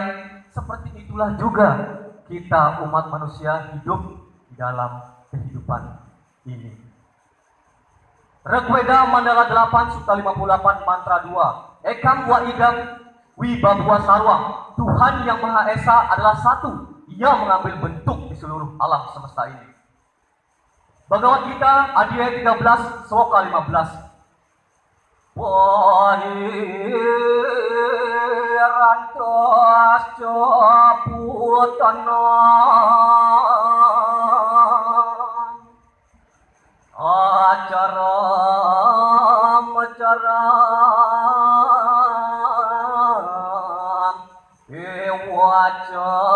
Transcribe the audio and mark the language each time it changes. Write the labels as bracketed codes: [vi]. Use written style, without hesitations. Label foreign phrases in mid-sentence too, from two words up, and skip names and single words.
[id] Seperti itulah juga kita umat manusia hidup di dalam kehidupan ini. Rigveda Mandala 8 Sutta 58 Mantra 2. [sa] Ekam wa idam wibabwa sarwam. [id] Tuhan yang Maha Esa adalah satu. Ia mengambil bentuk di seluruh alam semesta ini. Bhagavad Gita Adhyaya 13 Sloka 15. [sa] Wahirantasya putana acaram ewaca